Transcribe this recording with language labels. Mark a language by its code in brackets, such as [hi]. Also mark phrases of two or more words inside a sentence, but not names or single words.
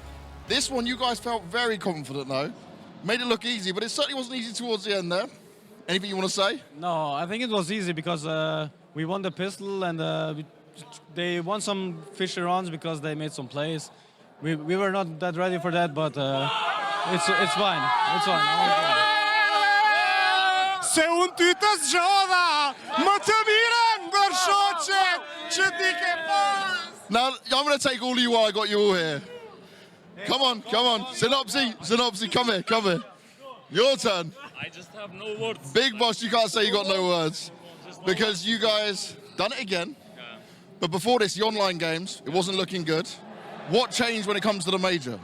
[en] This one, you guys felt very confident, though. Made it look easy, but it certainly wasn't easy towards the end there. Anything you want to say? No, I think it was easy because we won the pistol, and they won some fishy rounds because they made some plays. We were not that ready for that, but it's fine. It's fine. [sq] Se un ty të zgjodha, më të mirën ndërshoqe që ti ke pas. [en] Now, I'm going to take all of you while I got you all here. Come on, come on. Synopsy, come here. Your turn. I just have no words. Big boss, you can't say you got no words. Because you guys done it again. Yeah. But before this, the online games, it wasn't looking good. What changed when it comes to the major?